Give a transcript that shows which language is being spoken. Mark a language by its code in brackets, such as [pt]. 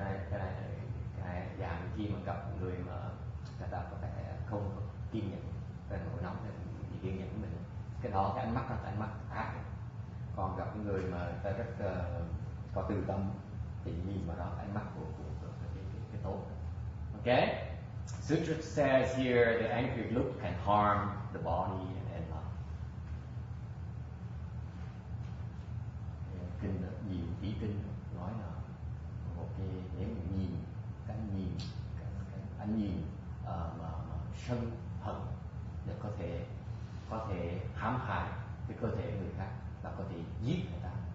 [vi] Cái dạng khi mà gặp người mà người ta có vẻ không kiên nhẫn, cái nổi nóng thì kiên nhẫn với mình, cái đó cái ánh mắt là cái ánh mắt ác. Còn gặp người mà người ta rất có từ tâm thì nhìn vào đó ánh mắt của cái tốt. [en] Okay? Sutra says here the angry look can harm the body and life. [vi] Kinh nhiều ý kinh nói là một cái nếu mình nhìn cái ánh nhìn mà sân hận để có thể hãm hại cái cơ thể người khác và có thể giết người ta.